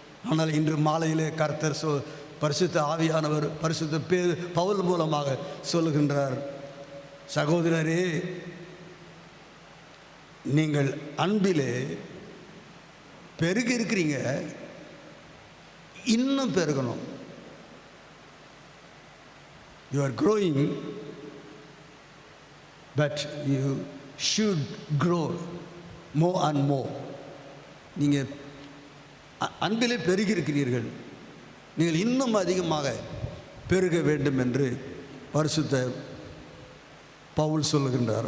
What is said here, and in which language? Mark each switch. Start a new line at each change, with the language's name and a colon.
Tamil: ஆனால் இன்று மாலையிலே கர்த்தர் பரிசுத்த ஆவியானவர் பரிசுத்த பவுல் மூலமாக சொல்லுகின்றார், சகோதரரே, நீங்கள் அன்பிலே பெருகி இருக்கிறீங்க, இன்னும் பெருகணும்.
English: You are growing, but you should grow more and more.
Tamil: நீங்கள் அன்பிலே பெருகி இருக்கிறீர்கள், நீங்கள் இன்னும் அதிகமாக பெருக வேண்டும் என்று பரிசுத்த பவுல் சொல்லுகின்றார்.